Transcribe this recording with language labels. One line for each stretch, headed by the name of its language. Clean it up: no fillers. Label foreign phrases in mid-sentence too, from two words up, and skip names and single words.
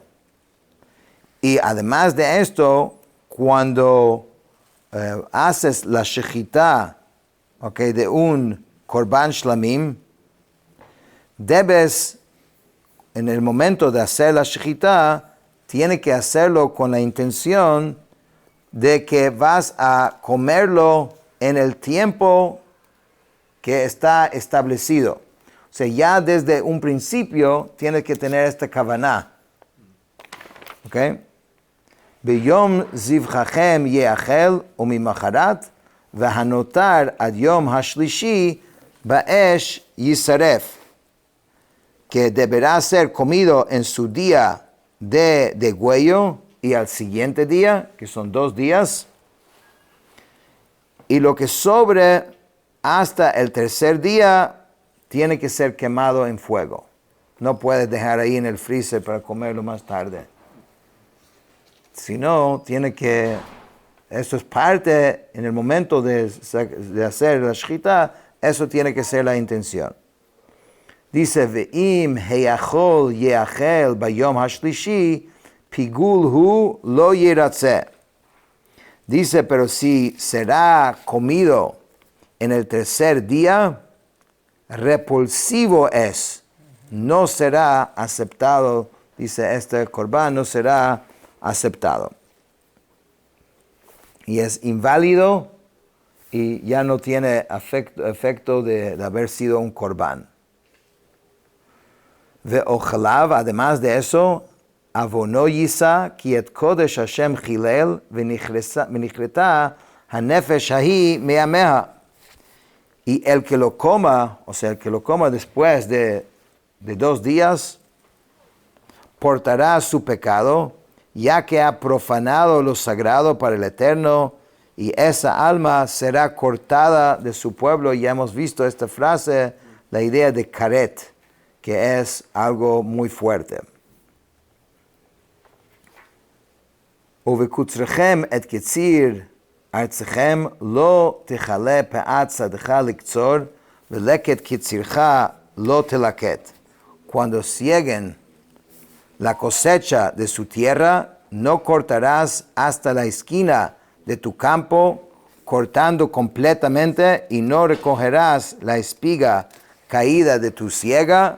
Spanish: Y además de esto, cuando haces la shechita, de un
Hebrew: קרבן שלמים,
Spanish: debes, en el momento de hacer la shechita, tienes que hacerlo con la intención de que vas a comerlo en el tiempo que está establecido. O sea, ya desde un principio tienes que tener esta kavaná.
Hebrew: ¿Ok? ביום זבחכם יאכל וממחרת והנותר עד יום השלישי באש ישרף.
Spanish: Que deberá ser comido en su día de degüello y al siguiente día, que son 2 días. Y lo que sobre hasta el 3er día tiene que ser quemado en fuego. No puedes dejar ahí en el freezer para comerlo más tarde. Si no, eso es parte, en el momento de hacer la shechita, eso tiene que ser la intención. Dice,
Hebrew: ואם האכל יאכל ביום השלישי, פגול הוא לא ירצה.
Spanish: Dice, pero si será comido en el 3er día, repulsivo es, no será aceptado, dice este korban, no será aceptado. Y es inválido y ya no tiene efecto de haber sido un korban. Ve'ochalav, además de eso,
Hebrew: עונו ישא כי את קדש השם חלל ונכרתה הנפש ההוא מעמיה.
Spanish: Y el que lo coma, o sea, el que lo coma después de 2 días, portará su pecado, ya que ha profanado lo sagrado para el Eterno, y esa alma será cortada de su pueblo. Ya hemos visto esta frase, la idea de karet, que es algo muy fuerte.
Hebrew: ובקצרכם את קציר ארצכם לא תכלה פאת שדך לקצר ולקט קצירך לא תלקט.
Spanish: Cuando cieguen la cosecha de su tierra, no cortarás hasta la esquina de tu campo, cortando completamente, y no recogerás la espiga caída de tu siega.